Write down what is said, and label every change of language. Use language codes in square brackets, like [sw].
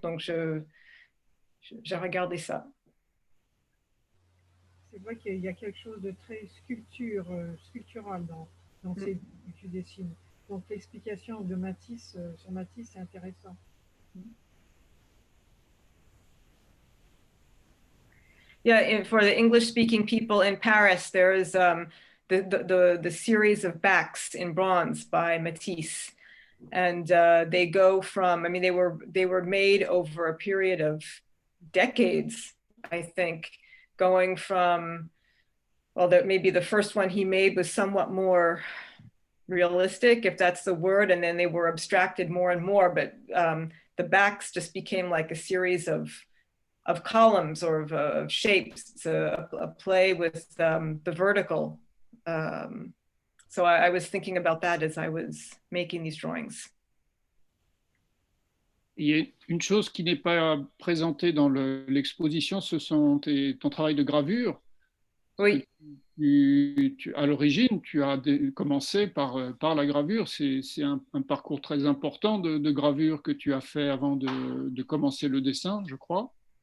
[fr] Donc j'ai regardé ça. C'est vrai qu'il y a quelque chose de très sculptural dans ces que tu dessines. Donc l'explication de Matisse sur Matisse, c'est intéressant. [en] Yeah, for the English-speaking people in Paris, there is the series of Backs in Bronze by Matisse, and they go from, I mean, they were made over a period of decades, I think, going from, well, maybe the first one he made was somewhat more realistic, if that's the word, and then they were abstracted more and more, but the backs just became like a series of columns or of shapes. It's a play with the vertical. So I was thinking about that as I was making these drawings. [fr] Il y a une chose qui n'est pas présentée dans l'exposition, ce sont ton travail de gravure. Oui. À l'origine, tu as commencé par la gravure. C'est un parcours très important de gravure que tu as fait avant de commencer le dessin, je crois.